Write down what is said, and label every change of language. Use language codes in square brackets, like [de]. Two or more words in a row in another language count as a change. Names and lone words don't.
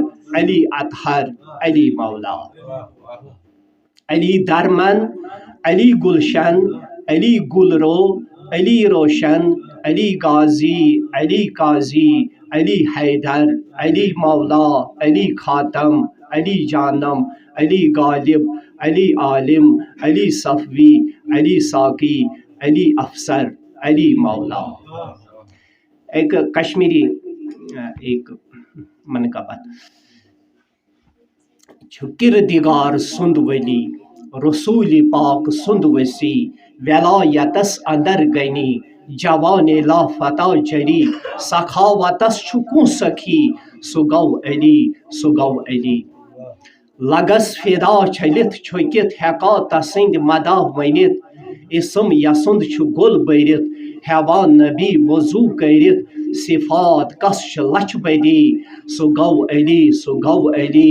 [ks] علی اطہر، علی مولا، علی درمن، علی گلشن، علی گلرو، علی روشن، علی غازی، علی قاضی، علی حیدر، علی مولا، علی خاتم، علی جانم، علی غالب، علی عالم، علی صفوی، علی ساقی، علی افسر، علی مولا۔ [ur] ایک کشمیری ایک منقبت، [ks] چھُ کردگار سُنٛد ولی رسول پاک سُنٛد وسیع، ولایتس اندر گنی جوان لا فتح جری، سخاوتس چھُ کُن سخی سُہ گوٚو علی، سُہ گوٚو علی۔ لگس فدا چھلتھ چھُکِتھ ہیکا تسٕنٛدۍ مداح ؤنِتھ، اسم یسُنٛد چھُ گول بٔرِتھ ہیوان نبی وضو کٔرِتھ، صفات کس چھِ لچھ بدی، سُہ گوٚو علی، سُہ گوٚو علی۔